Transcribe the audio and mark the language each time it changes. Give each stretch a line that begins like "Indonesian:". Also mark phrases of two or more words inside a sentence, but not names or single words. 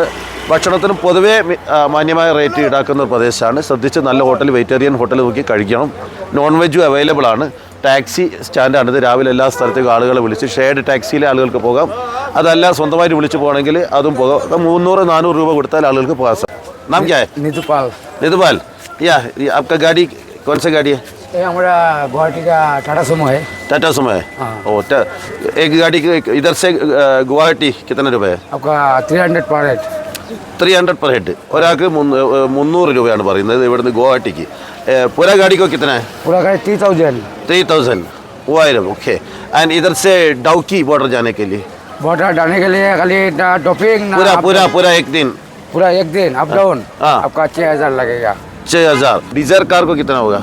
Malayalam: ഭക്ഷണത്തിന് പൊതുവേ മാന്യമായ റേറ്റ് ഈടാക്കുന്ന ഒരു പ്രദേശമാണ്. ശ്രദ്ധിച്ച് നല്ല ഹോട്ടൽ,
English: vegetarian hotel
Malayalam: നോക്കി കഴിക്കണം.
English: non veg available
Malayalam: ആണ്.
English: taxi stand.
Malayalam: രാവിലെ എല്ലാ സ്ഥലത്തേക്കും ആളുകളെ വിളിച്ച്
English: shared taxi
Malayalam: ആളുകൾക്ക് പോകാം. അതല്ല സ്വന്തമായിട്ട് വിളിച്ച് പോകണമെങ്കിൽ അതും പോകാം. 300-400 രൂപ കൊടുത്താൽ ആളുകൾക്ക് പോകാം.
Hindi: नाम क्या है? निधुपाल. या आपका गाड़ी कौन सा गाड़ी है? ये हमारा गुवाहाटी का टाटा सुमो है. टाटा सुमो है. एक गाड़ी इधर से गुवाहाटी कितने रुपए है? आपका 300
English: per head.
Hindi: 300
English: per head.
Malayalam: ഒരാൾക്ക് 300 രൂപയാണ് പറയുന്നത് ഇവിടുന്ന് ഗുവാഹട്ടിക്ക്.
Hindi: पूरा गाड़ी को कितना है? पूरा गाड़ी 3000. 3000. ओके. एंड इधर से डाउकी बॉर्डर जाने के लिए? बॉर्डर जाने के लिए खाली टॉपिंग पूरा एक दिन
English: up down
Hindi: आपका 6000 लगेगा. 6000. डिजायर कार को कितना होगा?